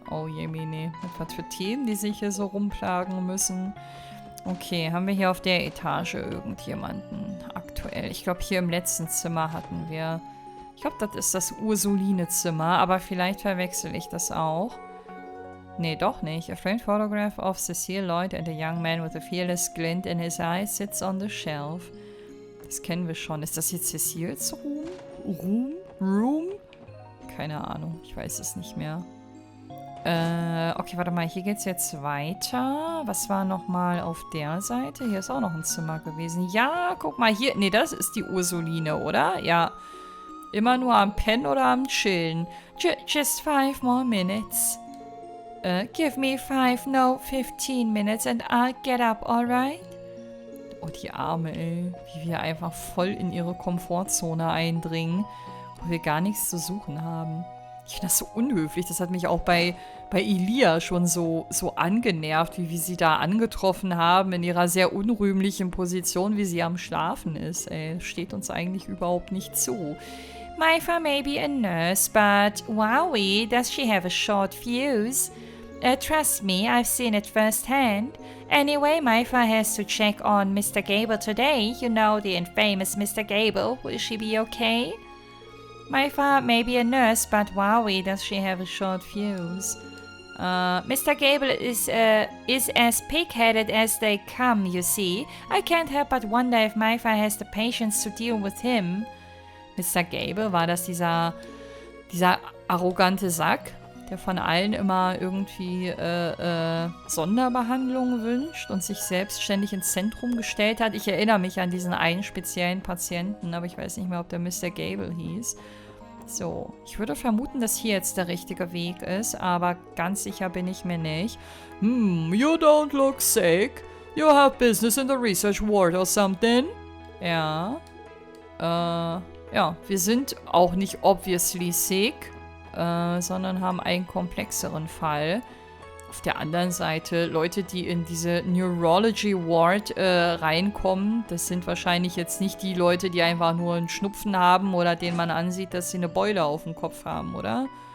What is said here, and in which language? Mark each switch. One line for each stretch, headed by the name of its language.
German: Oh jemine, was für Themen, die sich hier so rumplagen müssen. Okay, haben wir hier auf der Etage irgendjemanden aktuell? Ich glaube, hier im letzten Zimmer hatten wir... Ich glaube, das ist das Ursuline-Zimmer, aber vielleicht verwechsel ich das auch. Nee, doch nicht.
English: A framed photograph of Cecile Lloyd and a young man with a fearless glint in his eyes sits on the shelf.
German: Das kennen wir schon. Ist das jetzt Ceciles Room? Keine Ahnung. Ich weiß es nicht mehr. Okay, warte mal. Hier geht's jetzt weiter. Was war nochmal auf der Seite? Hier ist auch noch ein Zimmer gewesen. Ja, guck mal hier. Nee, das ist die Ursuline, oder? Ja. Immer nur am Pennen oder am Chillen.
English: Just 5 more minutes. Give me 15 minutes and I'll get up, alright?
German: Oh, die Arme, ey. Wie wir einfach voll in ihre Komfortzone eindringen, wo wir gar nichts zu suchen haben. Ich finde das so unhöflich. Das hat mich auch bei Elia schon so angenervt, wie wir sie da angetroffen haben, in ihrer sehr unrühmlichen Position, wie sie am Schlafen ist. Ey, steht uns eigentlich überhaupt nicht zu.
English: Maifa may be a nurse, but wowie, does she have a short fuse? Trust me, I've seen it firsthand. Anyway, Maifa has to check on Mr. Gable today. You know, the infamous Mr. Gable. Will she be okay? Maifa may be a nurse, but wowie, does she have a short fuse? Mr. Gable is as pig-headed as they come, you see. I can't help but wonder if Maifa has the patience to deal with him. Mr.
German: Gable, war das dieser arrogante Sack, der von allen immer irgendwie Sonderbehandlung wünscht und sich selbstständig ins Zentrum gestellt hat? Ich erinnere mich an diesen einen speziellen Patienten, aber ich weiß nicht mehr, ob der Mr. Gable hieß. So, ich würde vermuten, dass hier jetzt der richtige Weg ist, aber ganz sicher bin ich mir nicht.
English: You don't look sick. You have business in the research ward or something?
German: Ja. Ja, wir sind auch nicht obviously sick, sondern haben einen komplexeren Fall. Auf der anderen Seite, Leute, die in diese Neurology Ward reinkommen, das sind wahrscheinlich jetzt nicht die Leute, die einfach nur einen Schnupfen haben oder denen man ansieht, dass sie eine Beule auf dem Kopf haben, oder?